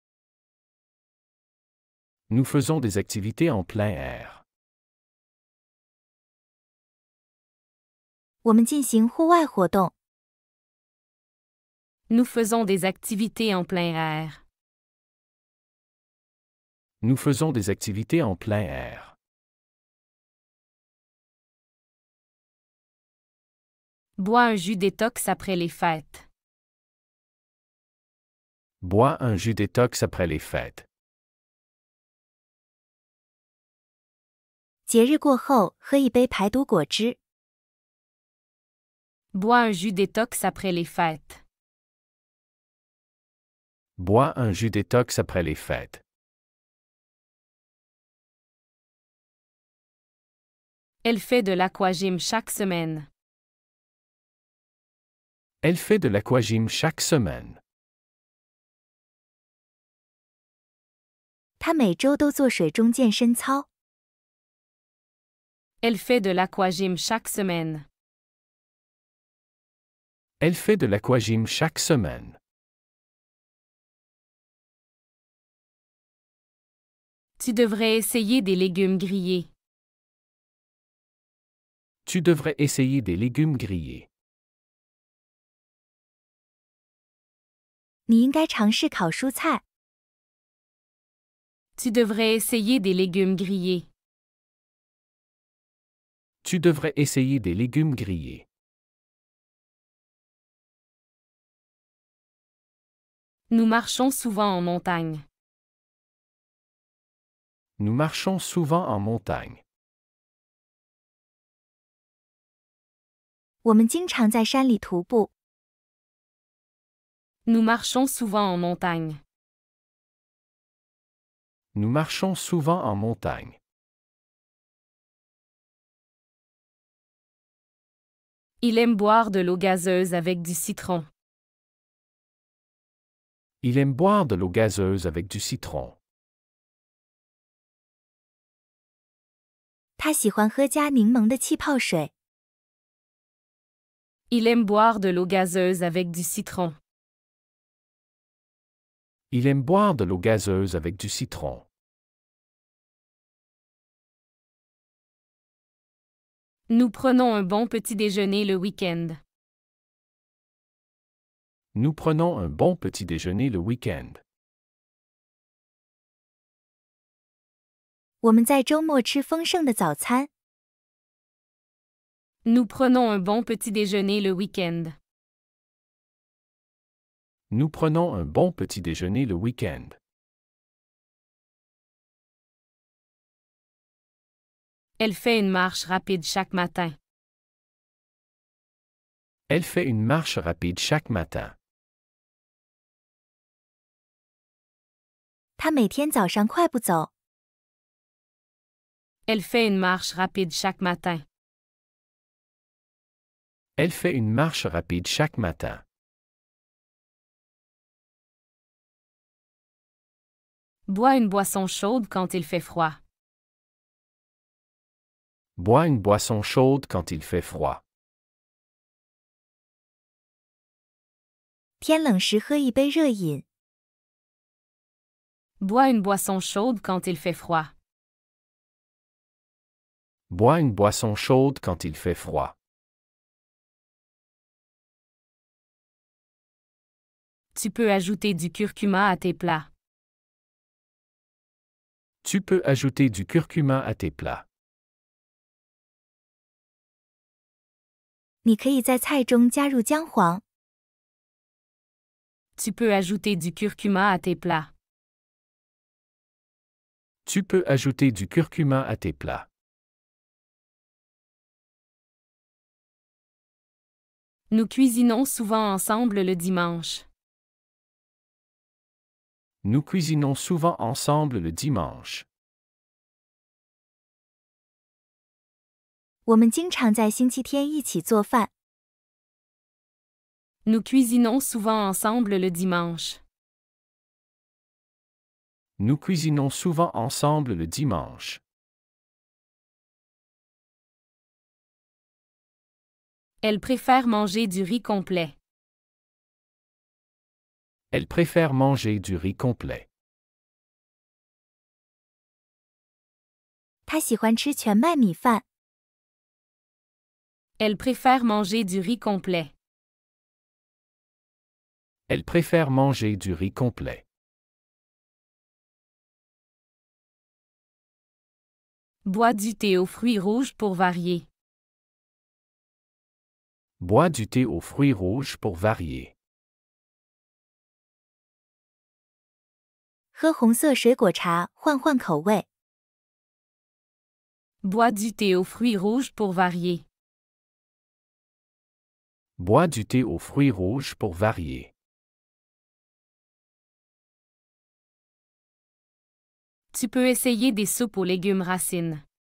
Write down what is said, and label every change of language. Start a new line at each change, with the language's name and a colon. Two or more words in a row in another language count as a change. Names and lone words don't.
French: Nous faisons des activités en plein air.
Chinese: 我们进行户外活动。
French: Nous faisons des activités en plein air. Nous faisons des activités en plein air. Bois un jus détox après les fêtes. Bois un jus détox après les fêtes.
Chinese: 节日过后，喝一杯排毒果汁。
French: Bois un jus détox après les fêtes. Bois un jus détox après les fêtes. Elle fait de l'aquagym chaque semaine. Elle fait de l'aquagym chaque semaine.
Chinese: 他每周都做水中健身操。
French: Elle fait de l'aquagym chaque semaine. Elle fait de l'aquagym chaque semaine. Tu devrais essayer des légumes grillés. Tu devrais essayer des légumes grillés.
Chinese: 你应该尝试烤蔬菜。
French: Tu devrais essayer des légumes grillés. Tu devrais essayer des légumes grillés. Nous marchons souvent en montagne. Nous marchons souvent en montagne.
Chinese: 我们经常在山里徒步。
French: Nous marchons souvent en montagne. Nous marchons souvent en montagne. Il aime boire de l'eau gazeuse avec du citron. Il aime boire de l'eau gazeuse avec du citron.
Chinese: 他喜欢喝加柠檬的气泡水。
French: Il aime boire de l'eau gazeuse avec du citron. Il aime boire de l'eau gazeuse avec du citron. Nous prenons un bon petit déjeuner le week-end. Nous prenons un bon petit déjeuner le week-end.
Chinese: 我们在周末吃丰盛的早餐。
French: Nous prenons un bon petit déjeuner le week-end. Nous prenons un bon petit déjeuner le week-end. Elle fait une marche rapide chaque matin. Elle fait une marche rapide chaque matin.
Chinese: 他每天早上快步走。
French: Elle fait une marche rapide chaque matin. Elle fait une marche rapide chaque matin. Bois une boisson chaude quand il fait froid. Bois une boisson chaude quand il fait froid.
Chinese: 天冷时喝一杯热饮。
French: Bois une boisson chaude quand il fait froid. Bois une boisson chaude quand il fait froid. Tu peux ajouter du curcuma à tes plats. Tu peux ajouter du curcuma à tes plats.
Chinese: 你可以在菜中加入姜黄。
French: Tu peux ajouter du curcuma à tes plats. Tu peux ajouter du curcuma à tes plats. Nous cuisinons souvent ensemble le dimanche. Nous cuisinons souvent ensemble le dimanche.
Chinese: 我们经常在星期天一起做饭。
French: Nous cuisinons souvent ensemble le dimanche. Nous cuisinons souvent ensemble le dimanche. Elle préfère manger du riz complet. Elle préfère manger du riz complet.
Chinese: 他喜欢吃全麦米饭。
French: Elle préfère manger du riz complet. Elle préfère manger du riz complet. Bois du thé aux fruits rouges pour varier. Bois du thé aux fruits rouges pour varier.
Chinese: 喝红色水果茶换换口味。
French: Bois du thé aux fruits rouges pour varier. Bois du thé aux fruits rouges pour varier. Tu peux essayer des soupes aux légumes racines.